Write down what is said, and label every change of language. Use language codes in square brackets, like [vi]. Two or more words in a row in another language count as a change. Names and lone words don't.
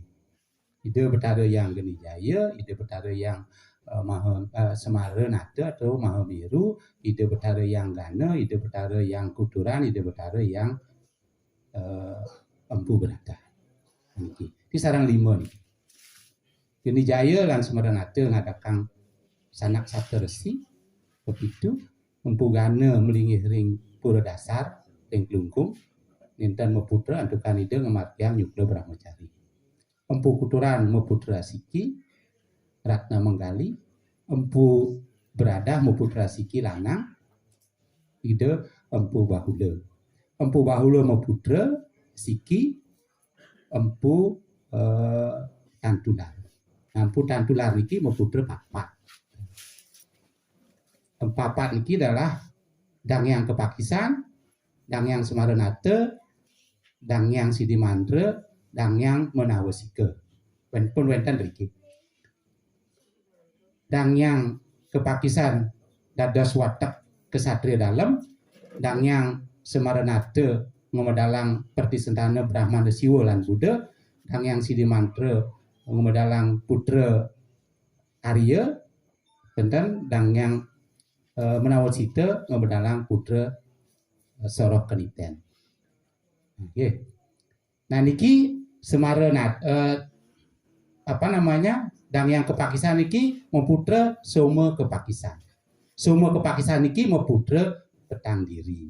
[ban] Ide betara yang Geni Jaya, ide betara yang Semara Nata atau Mahameru, ide betara yang Gana, ide betara yang Kuturan, ide betara yang Empu Berata. [id] Ini sarang lima nih. [ban] Geni Jaya lan Semara Nata ngadakang sanak sateresi begitu Empu Gana melingih ring pura dasar ring Klungkung ninten meputra antukan ide ngematiang Yukla Brahmacari. Empu Kuturan meputra Siki Ratna Menggali, Empu Berada meputra Siki Lanang, ide Empu Bahula. Empu Bahula meputra Siki Empu Tantular. Empu Tantular niki meputra Papat. Papat niki adalah dang yang Kepakisan, dang yang Semaranate, dang yang Sidimandra, dang yang Menawasika. Pun wenten riki. Dang yang Kepakisan dados watak kesatria dalam, dang yang Semaranate ngomedalang pertisentana Brahmana Siwa lan Buddha, dang yang Sidimandra ngomedalang putra Arya, dan dang yang Menawasita ngomedalang putra Sorok Keniten. Okay. Nah niki Semaranat dang yang Kepakisan niki memputra Soma Kepakisan. Soma Kepakisan niki memputra Petang Diri.